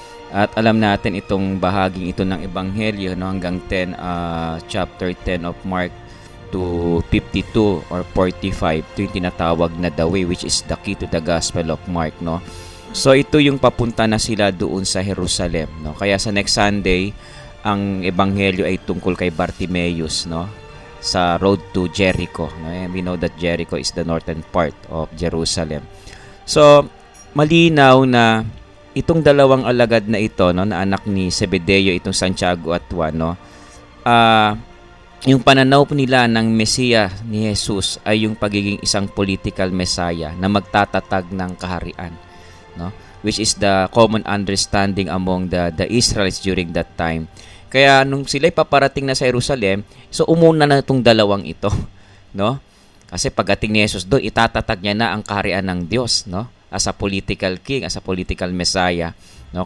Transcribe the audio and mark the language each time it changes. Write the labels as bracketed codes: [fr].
[tl] At alam natin itong bahaging ito ng Ebanghelyo no, hanggang [en] chapter 10 of Mark to 52 or 45, [tl] ito yung tinatawag na [en] the way, which is the key to the Gospel of Mark, no? [tl] So ito yung papunta na sila doon sa Jerusalem, no? Kaya sa next Sunday, ang Ebanghelyo ay tungkol kay Bartimaeus, no? [en] Sa road to Jericho, no? And we know that Jericho is the northern part of Jerusalem. [tl] So malinaw na itong dalawang alagad na ito, no, na anak ni Zebedeo, itong Santiago at Juan, no, yung pananaw nila ng Mesiya ni Jesus ay yung pagiging isang political Messiah na magtatatag ng kaharian, no, [en] which is the common understanding among the Israelites during that time. [tl] Kaya nung sila'y paparating na sa Jerusalem, so umuna na itong dalawang ito, no? Kasi pagdating ni Jesus doon, itatatag niya na ang kaharian ng Diyos, no? [en] As a political king, as a political Messiah, no?